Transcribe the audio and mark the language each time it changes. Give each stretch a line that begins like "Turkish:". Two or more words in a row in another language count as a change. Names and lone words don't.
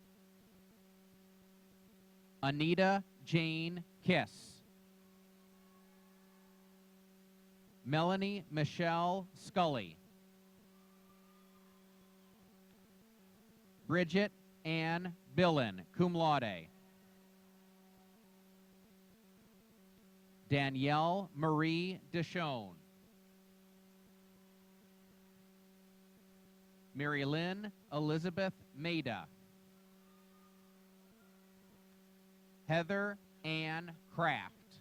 English: Anita Jane Kiss. Melanie Michelle Scully. Bridget Ann Billen,
Latin: cum laude.
English: Danielle Marie Deschone. Mary Lynn Elizabeth Maida. Heather Ann Kraft.